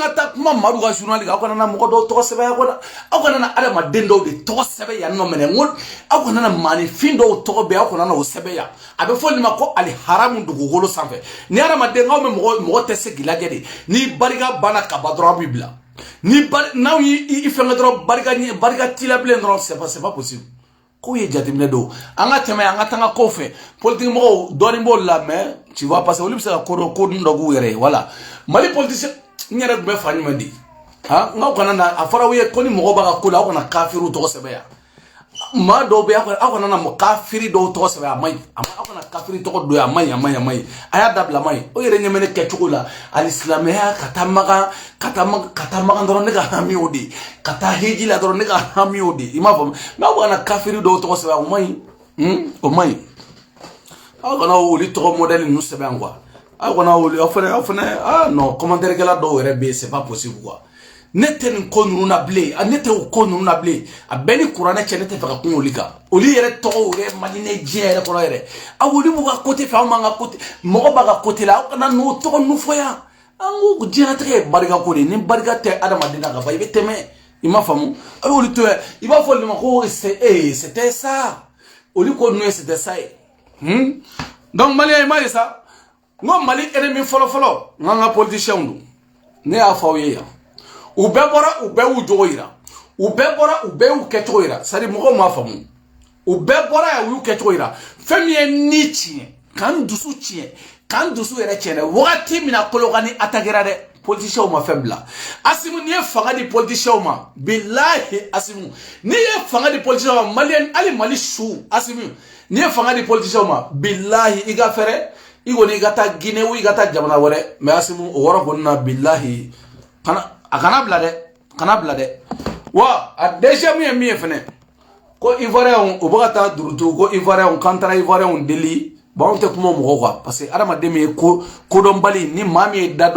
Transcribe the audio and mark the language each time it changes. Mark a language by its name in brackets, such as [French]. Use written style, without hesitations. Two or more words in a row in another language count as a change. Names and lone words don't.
[Bambara] ka taa kuma Madu ka journal kan aw kana na mɔgɔ dɔw tɔgɔ sɛbɛn kɔnɔ aw kana na adamaden dɔw de tɔgɔ sɛbɛn yan nɔ mɛnɛ n ko aw kana na maanifin dɔw tɔgɔ bɛ aw kana na o sɛbɛn yan a bɛ fɔ nin ma ko ali haramu dugukolo sanfɛ ni adamaden aw bɛ mɔgɔ tɛ se k'i lajɛ de ni barika banna ka ban dɔrɔn aw b'i bila ni n'aw y'i fɛngɛ dɔrɔn barika t'i la bilen dɔrɔn [French] c'est pas possible [Bambara] ko ye jateminɛ don an ka tɛmɛ an ka taa ko fɛ politique mɔgɔw dɔɔni b'olu la [French] mais tu vois parce que [Bambara] olu bɛ se ka ko dun dɔ k'u yɛrɛ ye voilà Mali politicien n yɛrɛ tun bɛ fa jumɛn di n'aw kana na a fɔra aw ye ko ni mɔgɔ b'a ka ko la aw kana kafiriw tɔgɔ sɛbɛn yan maa dɔw bɛ aw kana na kafiri dɔw tɔgɔ sɛbɛn a ma ɲi aw kana kafiri tɔgɔ don a ma ɲi a y'a dabila a ma ɲi o yɛrɛ ɲɛ bɛ ne kɛcogo la hali silamɛya ka taa magan dɔrɔn ne ka hami o de ka taa heji la dɔrɔn ne ka hami o de i m'a faamu mais aw kana kafiri dɔw tɔgɔ sɛbɛn o ma ɲi o ma ɲi aw kana olu tɔgɔ modèle ninnu sɛbɛn quoi aw kana olu aw fana [French] non commentaire [Bambara] kɛla dɔw yɛrɛ bɛ yen [French] c'est pas possible quoi [Bambara] ne tɛ nin ko ninnu na bilen ne tɛ o ko ninnu na bilen a bɛɛ ni kuranɛ cɛ ne tɛ fɛ ka kuma olu kan olu yɛrɛ tɔgɔw yɛrɛ Maliyɛn diɲɛ yɛrɛ kɔnɔ yɛrɛ aw olu b'u ka côté fɛ anw b'an ka côté mɔgɔ b'a ka côté la aw kana n'o tɔgɔ ninnu fɔ yan an ko diɲɛlatigɛ ye barika ko de ni barika tɛ adamaden na ka ban i bɛ tɛmɛ i m'a faamu a y'olu to yen i b'a fɔ olu ma ko [French] c'était ça [Bambara] olu ko ninnu ye [French] c'était ça [Bambara] ye donc Maliyɛn i m'a ye sa n ko Mali ennemi fɔlɔ n k'an ka politiciens don ne y'a fɔ aw ye yan u bɛɛ bɔra u bɛɛ y'u jogo yira u bɛɛ bɔra u bɛɛ y'u kɛcogo yira [French] c'est à dire [Bambara] mɔgɔw m'a faamu u bɛɛ bɔra yan u y'u kɛcogo yira fɛn min ye ni tiɲɛ k'an dusu tiɲɛ k'an dusu yɛrɛ tiɲɛ dɛ wagati min na Kolokani attaquera dɛ politiciens ma fɛn bila Asimu n'i ye fanga di politiciens ma bilahi Asimu n'i ye fanga di politiciens ma Maliyɛn hali Mali su Asimu n'i ye fanga di politiciens ma bilahi i ka fɛrɛ i kɔni i ka taa Guinée ou i ka taa jamana wɛrɛ mais Asimu o wɔrɔ kɔni na bilahi a kana bila dɛ wa a deuxième ye min ye fɛnɛ ko Ivoirien o bɛ ka taa durutu ko Ivoirien k'an taara Ivoirien deli bon anw tɛ kuma mɔgɔw kan [French] parce que [Bambara] adamaden min ye kodɔnbali ni maa min ye